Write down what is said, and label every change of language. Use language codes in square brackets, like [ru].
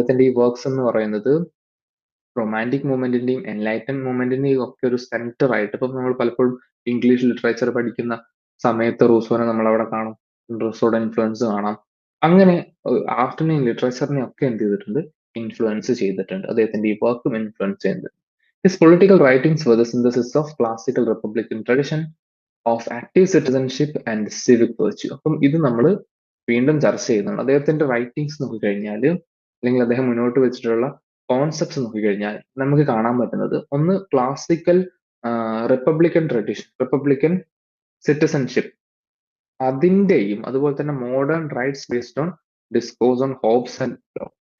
[ml] അദ്ദേഹത്തിന്റെ ഈ വർക്ക്സ് എന്ന് പറയുന്നത് റൊമാൻറ്റിക് മൂവ്മെന്റിന്റെയും എൻലൈറ്റൻ മൂവ്മെന്റിന്റെയും ഒക്കെ ഒരു സെന്റർ ആയിട്ട്, ഇപ്പം നമ്മൾ പലപ്പോഴും ഇംഗ്ലീഷ് ലിറ്ററേച്ചർ പഠിക്കുന്ന സമയത്ത് റൂസോനെ നമ്മൾ അവിടെ കാണും, റൂസോയുടെ ഇൻഫ്ലുവൻസ് കാണാം. അങ്ങനെ ആഫ്റ്റർനൂൺ ലിറ്ററേച്ചറിനെ ഒക്കെ എന്ത് ചെയ്തിട്ടുണ്ട്, ഇൻഫ്ലുവൻസ് ചെയ്തിട്ടുണ്ട്. അദ്ദേഹത്തിന്റെ ഈ വർക്കും ഇൻഫ്ലുവൻസ് ചെയ്യുന്നുണ്ട്. [en] His political writings were the synthesis of classical republican tradition of active citizenship and civic virtue. [ml] അപ്പം ഇത് നമ്മൾ വീണ്ടും ചർച്ച ചെയ്യുന്നുണ്ട്. അദ്ദേഹത്തിന്റെ റൈറ്റിംഗ്സ് നോക്കിക്കഴിഞ്ഞാൽ, അല്ലെങ്കിൽ അദ്ദേഹം മുന്നോട്ട് വെച്ചിട്ടുള്ള കോൺസെപ്റ്റ്സ് നോക്കിക്കഴിഞ്ഞാൽ നമുക്ക് കാണാൻ പറ്റുന്നത്, ഒന്ന് classical Republican tradition, Republican citizenship, അതിന്റെയും അതുപോലെ തന്നെ [en] Modern rights based on discourse on Hobbes and Locke.